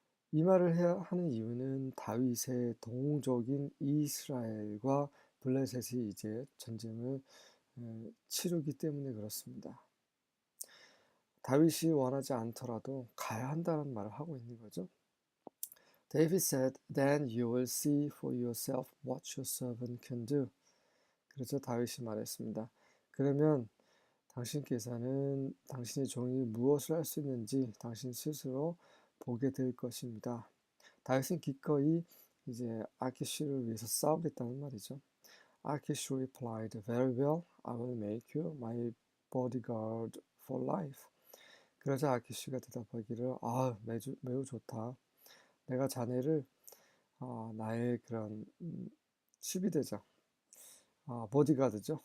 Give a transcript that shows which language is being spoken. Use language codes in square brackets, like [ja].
[ko] 이 말을 해야 하는 이유는 다윗의 동족인 이스라엘과 블레셋이 이제 전쟁을 치르기 때문에 그렇습니다. 다윗이 원하지 않더라도 가야 한다는 말을 하고 있는 거죠. [en] David said, Then you will see for yourself what your servant can do. [ko] 그래서 다윗이 말했습니다. 그러면 당신께서는 당신의 종이 무엇을 할 수 있는지 당신 스스로 보게 될 것입니다. 다윗은 기꺼이 이제 아키시를 위해서 싸우겠다는 말이죠. [en] 아키시 replied, Very well, I will make you my bodyguard for life. [ko] 그러자 아키시가 대답하기를 매우 좋다. 내가 자네를 나의 그런 수비대장, 보디가드죠.